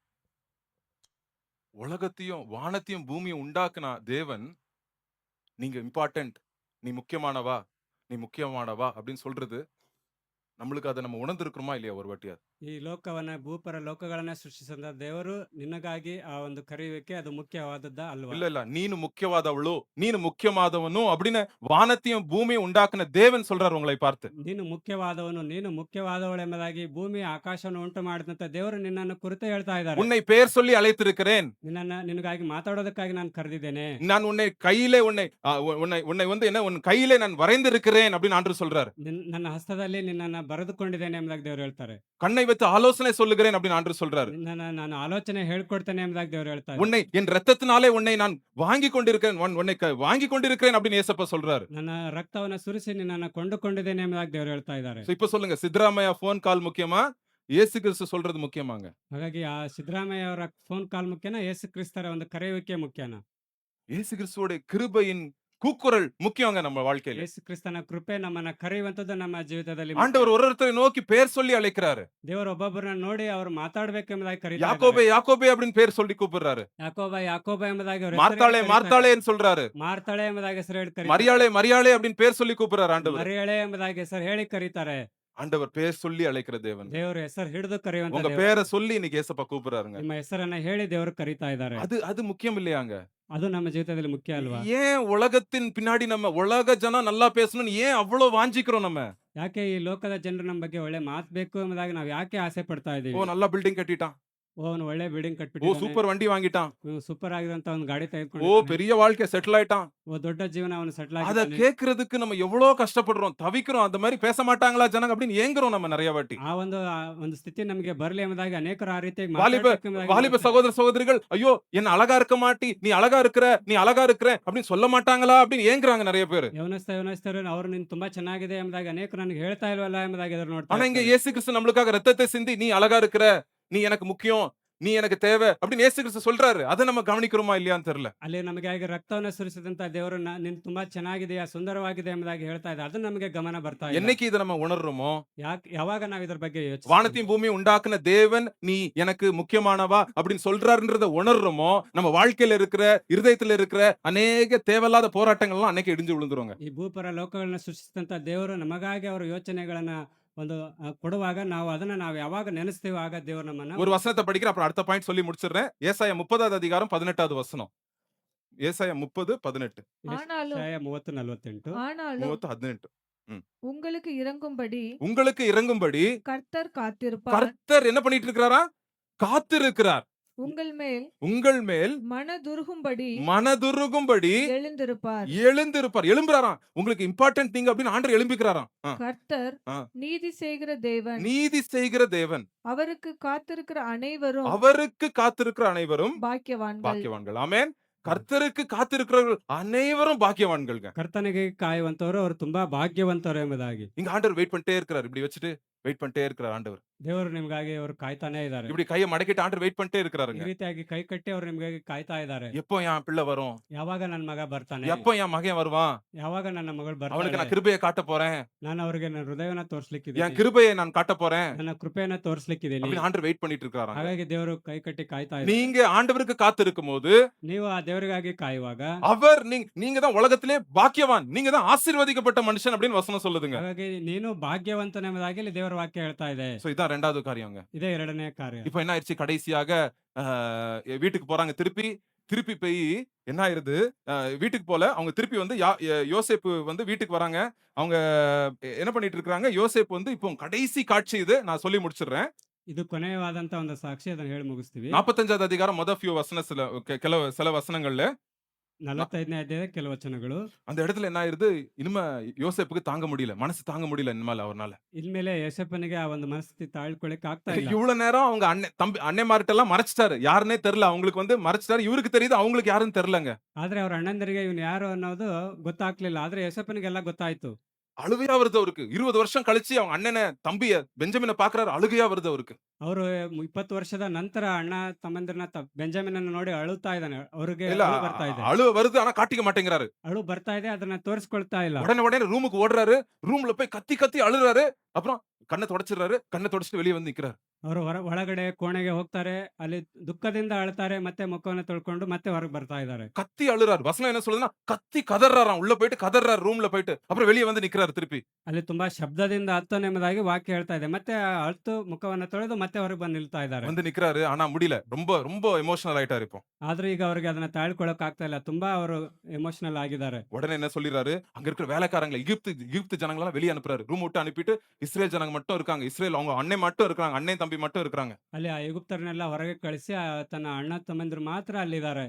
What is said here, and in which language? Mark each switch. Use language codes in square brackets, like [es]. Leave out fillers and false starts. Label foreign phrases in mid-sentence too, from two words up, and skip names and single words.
[ta] உலகத்தையும் வானத்தையும் பூமியும் உண்டாக்குன தேவன், "நீங்க இம்பார்ட்டன்ட், நீ முக்கியமானவா, நீ முக்கியமானவா" அப்படின்னு சொல்றது, நம்மளுக்கு அத நம்ம உணர்ந்திருக்கிறோமா இல்லையா ஒரு வாட்டியாவது? [kn] ಈ ಲೋಕವನ್ನ ಭೂಪರ ಲೋಕಗಳನ್ನ ಸೃಷ್ಟಿಸಿದ ದೇವರು ನಿನಗಾಗಿ ಆ ಒಂದು ಕರೆಯುವಿಕೆ ಅದು ಮುಖ್ಯವಾದದ್ದ ಅಲ್ವಾ? [ta] இல்ல, இல்ல. [kn] "ನೀನು ಮುಖ್ಯವಾದವಳೋ, ನೀನು ಮುಖ್ಯವಾದವನೋ" [ta] அப்படின்னு வானத்தையும் பூமியும் உண்டாக்குன தேவன் சொல்றாரு உங்களை பார்த்து. [kn] ನೀನು ಮುಖ್ಯವಾದವನು, ನೀನು ಮುಖ್ಯವಾದವಳು ಎಂಬುದಾಗಿ ಭೂಮಿ ಆಕಾಶವನ್ನು ಉಂಟು ಮಾಡಿದಂತ ದೇವರು ನಿನ್ನನ್ನು ಕುರಿತು ಹೇಳ್ತಾ ಇದ್ದಾರೆ. [ta] "உன்னை பெயர் சொல்லி அழைத்திருக்கிறேன். [kn] ನಿನಗಾಗಿ ಮಾತಾಡೋದಕ್ಕಾಗಿ ನಾನು ಕರೆದಿದ್ದೇನೆ. [ta] நான் உன்னை கையிலே உன்னை உன்னை உன்னை வந்து என்ன உன் கையிலே நான் வரைந்திருக்கிறேன்" அப்படின்னு ஆண்டவர் சொல்றாரு. [kn] ನನ್ನ ಹಸ್ತದಲ್ಲಿ ನಿನ್ನನ್ನ ಬರೆದುಕೊಂಡಿದ್ದೇನೆ ಎಂಬುದಾಗಿ ದೇವರು ಹೇಳ್ತಾರೆ. [ta] "கண்ணை வைத்து ஆலோசனை சொல்லுகிறேன்" அப்படின்னு ஆண்டவர் சொல்றாரு. [kn] ನಾನು ಆಲೋಚನೆ ಹೇಳ್ಕೊಡ್ತೇನೆ ಎಂಬುದಾಗಿ ದೇವರು ಹೇಳ್ತಾರೆ. [ta] "உன்னை என் இரத்தத்தினாலே உன்னை நான் வாங்கிக் கொண்டிருக்கிறேன், உன்னை வாங்கிக் கொண்டிருக்கிறேன்" அப்படின்னு ஏசப்பா சொல்றாரு. [kn] ನನ್ನ ರಕ್ತವನ್ನ ಸುರಿಸಿ ನಿನ್ನನ್ನು ಕೊಂಡುಕೊಂಡಿದ್ದೇನೆ ಎಂಬುದಾಗಿ ದೇವರು ಹೇಳ್ತಾ ಇದ್ದಾರೆ. [ta] இப்ப சொல்லுங்க, சித்தராமையா போன் கால் முக்கியமா, இயேசு கிறிஸ்து சொல்றது முக்கியமாங்க? [kn] ಹಾಗಾಗಿ ಆ ಸಿದ್ದರಾಮಯ್ಯ ಅವರ ಫೋನ್ ಕಾಲ್ ಮುಖ್ಯನಾ, ಯೇಸು ಕ್ರಿಸ್ತರ ಒಂದು ಕರೆಯುವಿಕೆ ಮುಖ್ಯನಾ? [ta] இயேசு கிறிஸ்துவோட கிருபையின் கூக்குரல் முக்கியங்க நம்ம வாழ்க்கையில. [kn] ಯೇಸು ಕ್ರಿಸ್ತನ ಕೃಪೆ ನಮ್ಮನ್ನ ಕರೆಯುವಂತದ್ದು ನಮ್ಮ ಜೀವಿತದಲ್ಲಿ [ta] ஆண்டவர் ஒரு ஒருத்தரை நோக்கி பேர் சொல்லி அழைக்கிறாரு. [kn] ದೇವರು ಒಬ್ಬೊಬ್ಬರನ್ನ ನೋಡಿ ಅವರು ಮಾತಾಡಬೇಕೆಂಬುದಾಗಿ ಕರೀತಾರೆ. [ta] யாக்கோபே யாக்கோபே அப்படின்னு பேர் சொல்லி கூப்பிடுறாரு. [kn] ಯಾಕೋಬ ಯಾಕೋಬ ಎಂಬುದಾಗಿ ಅವರು [ta] மார்த்தாளே மார்த்தாளேன்னு சொல்றாரு. [kn] ಮಾರ್ತಾಳೆ ಎಂಬುದಾಗಿ ಹೆಸರು ಹೇಳಿ ಕರೀತಾರೆ. [ta] மரியாளே மரியாளே அப்படின்னு பேர் சொல்லி கூப்பிடுறாரு ஆண்டவர். [kn] ಮರಿಯಳೆ ಎಂಬುದಾಗಿ ಹೆಸರು ಹೇಳಿ ಕರೀತಾರೆ. [ta] ஆண்டவர் பேர் சொல்லி அழைக்கிற தேவன். [kn] ದೇವರು ಹೆಸರು ಹಿಡಿದು ಕರೆಯುವಂತ [ta] உங்க [kn] ದೇವರು. [ta] பேரை சொல்லி இன்னைக்கு ஏசப்பா கூப்பிடுறாருங்க. [kn] ನಿಮ್ಮ ಹೆಸರನ್ನ ಹೇಳಿ ದೇವರು ಕರೀತಾ ಇದ್ದಾರೆ. [ta] அது முக்கியம் இல்லையாங்க? [kn] ಅದು ನಮ್ಮ ಜೀವಿತದಲ್ಲಿ ಮುಖ್ಯ ಅಲ್ವಾ? [ta] ஏன் உலகத்தின் பின்னாடி நம்ம உலக ஜனம் நல்லா பேசணும்னு ஏன் அவ்வளவு வாஞ்சிக்கிறோம் நம்ம? [kn] ಯಾಕೆ ಈ ಲೋಕದ ಜನರು ನಮ್ಮ ಬಗ್ಗೆ ಒಳ್ಳೆ ಮಾತು ಬೇಕು ಎಂಬುದಾಗಿ ನಾವು ಯಾಕೆ ಆಸೆ ಪಡ್ತಾ ஓ ಇದೀವಿ? [ta] நல்லா பில்டிங் கட்டிட்டான், [kn] ಅವನು ಒಳ್ಳೆ ಬಿಲ್ಡಿಂಗ್ ஓ ಕಟ್ಬಿಟ್ಟಿದ್ದಾನೆ, [ta] சூப்பர் வண்டி வாங்கிட்டான், [kn] ಸೂಪರ್ ಆಗಿರುವಂತ ಒಂದು ಗಾಡಿ ஓ ತೆಗೆದುಕೊಂಡಿದ್ದಾನೆ, [ta] பெரிய வாழ்க்கை செட்டில் ஆயிட்டான். [kn] ದೊಡ್ಡ ಜೀವನ ಅವನು ಸೆಟ್ಲ್ [ta] அத [kn] ಆಗಿದ್ದಾನೆ. [ta] கேக்குறதுக்கு நம்ம எவ்வளவு கஷ்டப்படுறோம், தவிக்கிறோம். அந்த மாதிரி பேச மாட்டாங்களா ஜனங்க அப்படின்னு ஏங்குறோம் நம்ம நிறைய வாட்டி. [kn] ಆ ಒಂದು ಸ್ಥಿತಿ ನಮಗೆ ಬರಲಿ ಎಂಬುದಾಗಿ ಅನೇಕರು ಆ ರೀತಿಯಾಗಿ [ta] வாலிப [kn] ಮಾತಾಡ್ಬೇಕು ಎಂಬುದಾಗಿ [ta] வாலிப [kn] ನೋಡ್ತಾರೆ. [ta] சகோதர சகோதரிகள், ஐயோ என்ன அழகா இருக்க மாட்டி, நீ அழகா இருக்கிற, நீ அழகா இருக்கிற அப்படின்னு சொல்ல மாட்டாங்களா அப்படின்னு ஏங்குறாங்க நிறைய பேரு. [kn] ಯವನಸ್ಥರು ಅವರು ನೀನು ತುಂಬಾ ಚೆನ್ನಾಗಿದೆ ಎಂಬುದಾಗಿ ಅನೇಕರು ನನಗೆ ಹೇಳ್ತಾ ಇಲ್ವಲ್ಲ ಎಂಬುದಾಗಿ ಎದುರು ನೋಡ್ತಾ [ta] ஆனா இங்க [kn] ಇರ್ತಾರೆ. [ta] இயேசு கிறிஸ்து நம்மளுக்காக ரத்தத்தை சிந்தி, நீ அழகா இருக்கிற, நீ எனக்கு முக்கியம், நீ எனக்கு தேவை அப்படின்னு இயேசு கிறிஸ்து சொல்றாரு. அதை நம்ம கவனிக்கிறோமா இல்லையான்னு தெரியல. [kn] ಅಲ್ಲಿ ನಮಗೆ ಆಗಿ ರಕ್ತವನ್ನು ಸುರಿಸಿದಂತ ದೇವರು ನೀನು ತುಂಬಾ ಚೆನ್ನಾಗಿದೆಯಾ, ಸುಂದರವಾಗಿದೆ ಎಂಬುದಾಗಿ ಹೇಳ್ತಾ ಇದೆ. ಅದು ನಮಗೆ ಗಮನ ಬರ್ತಾ ಇಲ್ಲ. [ta] என்னைக்கு இதை நம்ம உணர்றோமோ, [kn] ಯಾವಾಗ ನಾವು ಇದ್ರ ಬಗ್ಗೆ ಯೋಚಿಸ್ತೀವಿ? [ta] வானத்தையும் பூமியும் உண்டாக்குன தேவன் நீ எனக்கு முக்கியமானவா அப்படின்னு சொல்றாருன்றத உணர்றோமோ, நம்ம வாழ்க்கையில இருக்கிற இருதயத்துல இருக்கிற அநேக தேவையில்லாத போராட்டங்கள்லாம் அன்னைக்கு இடிஞ்சு விழுந்துருவாங்க. [kn] ಈ ಭೂಪರ ಲೋಕಗಳನ್ನ ಸೃಷ್ಟಿಸಿದಂತ ದೇವರು ನಮಗಾಗಿ ಅವರ ಯೋಚನೆಗಳನ್ನ ಒಂದು ಕೊಡುವಾಗ ನಾವು ಯಾವಾಗ ನೆನೆಸ್ತೀವೋ ಆಗ ದೇವರು ನಮ್ಮನ್ನ [ta] ஒரு வசனத்தை படிக்கிறேன், அப்புறம் அடுத்த பாயிண்ட் சொல்லி முடிச்சிடுறேன். ஏசாயா 30வது அதிகாரம் 18வது வசனம். ஏசாயா 30:18. ஆனாலும் 30:48 ஆனாலும் 30:18. உங்களுக்கு இறங்கும்படி உங்களுக்கு இறங்கும்படி கர்த்தர் காத்திருப்பார். கர்த்தர் என்ன பண்ணிட்டு இருக்கிறாரா? காத்திருக்கிறார். உங்கள் மேல் மேல் மனதுருகும்படி மனதுருகும்படி எழுந்திருப்பார். எழும்பிறாராம். உங்களுக்கு இம்பார்ட்டன்ட் நீங்க அப்படின்னு ஆண்டவர் எழும்பிக்கிறாராம். கர்த்தர் ஆ. நீதி செய்கிற தேவன். நீதி செய்கிற தேவன். அவருக்கு காத்திருக்கிற அனைவரும் அவருக்கு காத்திருக்கிற அனைவரும் பாக்கியவான்கள். பாக்கியவான்கள். ஆமென். கர்த்தருக்கு காத்திருக்கிறவர்கள் அனைவரும் பாக்கியவான்கள்ங்க. [kn] ಕರ್ತನಿಗೆ ಕಾಯುವಂತವರು ಅವರು ತುಂಬಾ ಭಾಗ್ಯವಂತರು ಎಂಬುದಾಗಿ. [ta] இங்க ஆண்டவர் வெயிட் பண்ணிட்டே இருக்கிறார். இப்படி வச்சுட்டு வெயிட் பண்ணிட்டே இருக்கிறார் ஆண்டவர். [kn] ದೇವರು ನಿಮಗಾಗಿ ಅವರು ಕಾಯ್ತಾನೆ ಇದ್ದಾರೆ. [ta] இப்படி கையை மடக்கிட்டு ஆண்டவர் வெயிட் பண்ணிட்டே [kn] ಈ [ta] இருக்கிறாருங்க. [kn] ರೀತಿಯಾಗಿ ಕೈ ಕಟ್ಟಿ ಅವರು ನಿಮಗಾಗಿ ಕಾಯ್ತಾ ಇದ್ದಾರೆ. [ta] எப்போ என் பிள்ளை வரும்? [kn] ಯಾವಾಗ ನನ್ನ ಮಗ ಬರ್ತಾನೆ? [ta] எப்போ என் மகன் வருவான்? [kn] ಯಾವಾಗ ನನ್ನ ಮಗಳು [ta] அவனுக்கு [kn] ಬರ್ತಾಳೆ? [ta] நான் கிருபையை காட்ட போறேன். [kn] ನಾನು ಅವರಿಗೆ ನನ್ನ ಹೃದಯವನ್ನ [ta] என் [kn] ತೋರಿಸ್ಲಿಕ್ಕಿದ್ದೀನಿ. [ta] கிருபையை நான் காட்ட போறேன். [kn] ನನ್ನ ಕೃಪೆಯನ್ನ ತೋರಿಸ್ಲಿಕ್ಕಿದ್ದೀನಿ. [ta] அப்படின்னு ஆண்டவர் வெயிட் பண்ணிட்டு இருக்கிறாராங்க. [kn] ಹಾಗಾಗಿ ದೇವರು ಕೈ ಕಟ್ಟಿ ಕಾಯ್ತಾ ಇದ್ದಾರೆ. [ta] நீங்க ஆண்டவருக்கு காத்திருக்கும் போது [kn] ನೀವು ಆ ದೇವರಿಗಾಗಿ ಕಾಯುವಾಗ [ta] அவர் நீங்க தான் உலகத்திலே பாக்கியவான். நீங்க தான் ஆசீர்வதிக்கப்பட்ட மனுஷன் அப்படின்னு வசனம் சொல்லுதுங்க. [kn] ಹಾಗಾಗಿ ನೀನು ಭಾಗ್ಯವಂತನೆಂಬುದಾಗಿ ಇಲ್ಲಿ ದೇವರ ವಾಕ್ಯ ಹೇಳ್ತಾ ಇದೆ. [ta] சோ இதான் இரண்டாவது காரியங்க. [kn] ಇದೇ ಎರಡನೇ ಕಾರ್ಯ. [ta] இப்போ என்ன ஆயிடுச்சு கடைசியாக வீட்டுக்கு போறாங்க திருப்பி போய் என்ன ஆயிருது வீட்டுக்கு போல அவங்க திருப்பி வந்து யோசேப்பு வந்து வீட்டுக்கு வராங்க. அவங்க என்ன பண்ணிட்டு இருக்காங்க? யோசேப்பு வந்து இப்போ கடைசி காட்சி இது நான் சொல்லி முடிச்சிடுறேன். [kn] ಇದು ಕೊನೆಯವಾದಂತ ಒಂದು ಸಾಕ್ಷಿ, ಅದನ್ನ ಹೇಳಿ ಮುಗಿಸ್ತೀವಿ. [ta] 45வது அதிகாரம் முத few வசன சில வசனங்கள்ல [kn] 45ನೇ ಅಧ್ಯಾಯ ಕೆಲವು ವಚನಗಳು. [ta] அந்த இடத்துல என்ன ஆயிருது? இனிமே யோசேப்புக்கு தாங்க முடியல. மனசு தாங்க முடியல இனிமேல் அவர்னால. [kn] ಇನ್ಮೇಲೆ ಯೋಸೇಫನಿಗೆ ಆ ಒಂದು ಮನಸ್ಥಿತಿ ತಾಳ್ಕೊಳ್ಳಿಕ್ಕೆ ಆಗ್ತಾ ಇಲ್ಲ. [ta] இவ்வளவு நேரம் அவங்க அண்ணன்மார்ட்ட எல்லாம் மறைச்சிட்டாரு. யாருன்னே தெரியல. அவங்களுக்கு வந்து மறைச்சிட்டாரு. இவருக்கு தெரியுது, அவங்களுக்கு யாருன்னு தெரியலங்க. [kn] ಆದ್ರೆ ಅವ್ರ ಅಣ್ಣಂದರಿಗೆ ಇವನು ಯಾರು ಅನ್ನೋದು ಗೊತ್ತಾಗ್ಲಿಲ್ಲ. ಆದ್ರೆ ಯೋಸೇಫನಿಗೆಲ್ಲ ಗೊತ್ತಾಯ್ತು. [ta] அழுகையா வருது அவருக்கு. 20 வருஷம் கழிச்சு அவங்க அண்ணனை தம்பிய பெஞ்சமினை பாக்குறாரு. அழுகையா வருது அவருக்கு. [kn] ಅವರು 20 ವರ್ಷದ ನಂತರ ಅಣ್ಣ ತಮ್ಮಂದಿರನ್ನ ಬೆಂಜಮಿನನ್ನ ನೋಡಿ ಅಳುತ್ತಾ ಇದ್ದಾನೆ. ಅವ್ರಿಗೆ [ta] இல்ல [kn] ಅಳು ಬರ್ತಾ ಇದೆ. [ta] அழு வருது ஆனா காட்டிக்க மாட்டேங்கிறாரு. [kn] ಅಳು ಬರ್ತಾ ಇದೆ, ಅದನ್ನ ತೋರಿಸ್ಕೊಳ್ತಾ ಇಲ್ಲ. [ta] உடனே ரூமுக்கு ஓடுறாரு. ரூம்ல போய் கத்தி அழுறாரு. அப்புறம் கண்ணை தொடச்சிடுறாரு. கண்ணை தொடச்சிட்டு வெளியே வந்து நிக்கிறாரு. [kn] ಅವರು ಒಳಗಡೆ ಕೋಣೆಗೆ ಹೋಗ್ತಾರೆ. ಅಲ್ಲಿ ದುಃಖದಿಂದ ಅಳ್ತಾರೆ. ಮತ್ತೆ ಮುಖವನ್ನು ತೊಳ್ಕೊಂಡು ಮತ್ತೆ ಹೊರಗೆ ಬರ್ತಾ ಇದ್ದಾರೆ. [ta] கத்தி அழுறாரு. வசனம் என்ன சொல்லுதுன்னா கத்தி கதறாராம். உள்ள போயிட்டு கதறாரு ரூம்ல போயிட்டு. அப்புறம் வெளியே வந்து நிக்கிறாரு திருப்பி. [kn] ಅಲ್ಲಿ ತುಂಬಾ ಶಬ್ದದಿಂದ ಅತ್ತನೆ ಎಂಬುದಾಗಿ ವಾಕ್ಯ ಹೇಳ್ತಾ ಇದೆ. ಮತ್ತೆ ಅಳ್ತು ಮುಖವನ್ನು ತೊಳೆದು ಮತ್ತೆ ಹೊರಗೆ ಬಂದು ನಿಲ್ತಾ ಇದ್ದಾರೆ. [ta] வந்து நிக்கிறாரு. ஆனா முடியல. ரொம்ப எமோஷனல் ஆயிட்டாரு இப்போ. [kn] ಆದ್ರೆ ಈಗ ಅವರಿಗೆ ಅದನ್ನ ತಾಳ್ಕೊಳಕ್ ಆಗ್ತಾ ಇಲ್ಲ. ತುಂಬಾ ಅವರು ಎಮೋಷನಲ್ ಆಗಿದ್ದಾರೆ. [ta] உடனே என்ன சொல்லிடுறாரு? அங்க இருக்கிற வேலைக்காரங்களை எகிப்து ஜனங்களெல்லாம் வெளியே அனுப்புறாரு. ரூம் விட்டு அனுப்பிட்டு இஸ்ரேல் ஜனங்க மட்டும் இருக்காங்க. இஸ்ரேல் அவங்க அண்ணன் மட்டும் இருக்காங்க. அண்ணன் தம்பி மட்டும் இருக்காங்க. [kn] ಅಲ್ಲಿ ಆ ಐಗುಪ್ತರನ್ನೆಲ್ಲ ಹೊರಗೆ ಕಳಿಸಿ ತನ್ನ ಅಣ್ಣ ತಮ್ಮಂದಿರು ಮಾತ್ರ ಅಲ್ಲಿದ್ದಾರೆ.